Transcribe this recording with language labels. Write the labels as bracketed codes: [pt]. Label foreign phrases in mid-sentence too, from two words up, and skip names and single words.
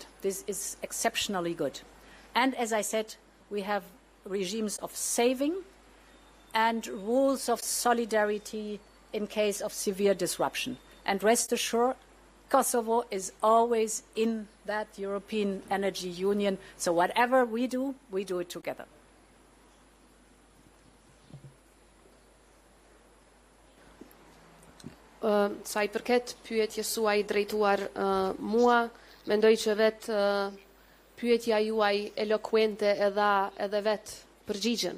[en] This is exceptionally good. And as I said, we have regimes of saving and rules of solidarity in case of severe disruption. And rest assured, Kosovo is always in that European Energy Union. So whatever we do it together. [sq] Sa I përket pyetjes suaj drejtuar mua, mendoj që vetë pyetja juaj elokuente edhe vetë përgjigjen.